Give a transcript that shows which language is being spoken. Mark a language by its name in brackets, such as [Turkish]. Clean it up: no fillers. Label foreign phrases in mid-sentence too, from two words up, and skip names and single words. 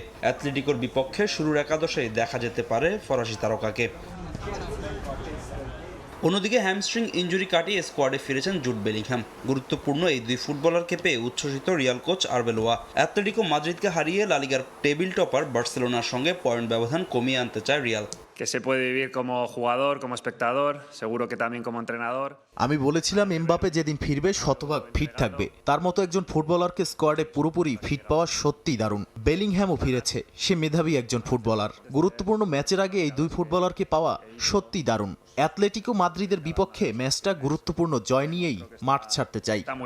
[Bangla] অ্যাটলেটিকোর বিপক্ষে শুরুর একাদশেই দেখা যেতে পারে ফরাসি তারকাকে। অন্যদিকে হ্যামস্ট্রিং ইনজুরি কাটিয়ে স্কোয়াডে ফিরেছেন জুড বেলিংহ্যাম। গুরুত্বপূর্ণ এই দুই ফুটবলারকে পেয়ে উচ্ছ্বসিত রিয়াল কোচ আরবেলোয়া। অ্যাটলেটিকো মাদ্রিদকে হারিয়ে লা লিগার টেবিল টপার বার্সেলোনার সঙ্গে পয়েন্ট ব্যবধান কমিয়ে আনতে চায় রিয়াল। [Spanish] Que se puede vivir como jugador, como espectador, seguro que también como entrenador. [Bangla] আমি বলেছিলাম এমবাপে যেদিন ফিরবে শতভাগ ফিট থাকবে। তার মতো একজন ফুটবলারকে স্কোয়াডে পুরোপুরি ফিট পাওয়া সত্যিই দারুণ। বেলিংহ্যামও ফিরেছে, সে মেধাবী একজন ফুটবলার। গুরুত্বপূর্ণ ম্যাচের আগে এই দুই ফুটবলারকে পাওয়া সত্যিই দারুণ। অ্যাটলেটিকো মাদ্রিদের বিপক্ষে ম্যাচটা গুরুত্বপূর্ণ জয় নিয়েই মাঠ ছাড়তে চাই।